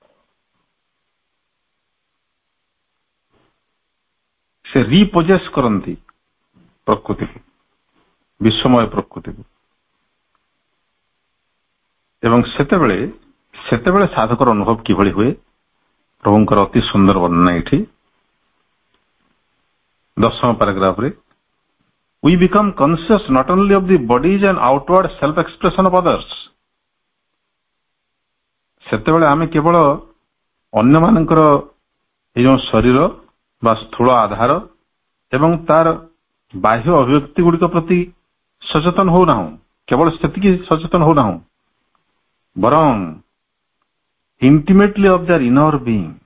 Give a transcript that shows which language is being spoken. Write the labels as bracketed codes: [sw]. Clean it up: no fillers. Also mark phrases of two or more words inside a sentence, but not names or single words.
[or] ସେ ରିପୋଜେସ୍ କରନ୍ତି ପ୍ରକୃତିକୁ, ବିଶ୍ୱମୟ ପ୍ରକୃତିକୁ। ଏବଂ ସେତେବେଳେ ସାଧକର ଅନୁଭବ କିଭଳି ହୁଏ, ପ୍ରଭୁଙ୍କର ଅତି ସୁନ୍ଦର ବର୍ଣ୍ଣନା ଏଠି 10ମ ପାରାଗ୍ରାଫରେ। [en] We become conscious not only of the bodies and outward self-expression of others. [or] ସେତେବେଳେ ଆମେ କେବଳ ଅନ୍ୟମାନଙ୍କର ଏଇ ଯେଉଁ ଶରୀର ବା ସ୍ଥୂଳ ଆଧାର ଏବଂ ତାର ବାହ୍ୟ ଅଭିବ୍ୟକ୍ତି ଗୁଡ଼ିକ ପ୍ରତି ସଚେତନ ହଉନାହୁଁ, କେବଳ ସେତିକି ସଚେତନ ହଉନାହୁଁ, ବରଂ [en] intimately of their inner being.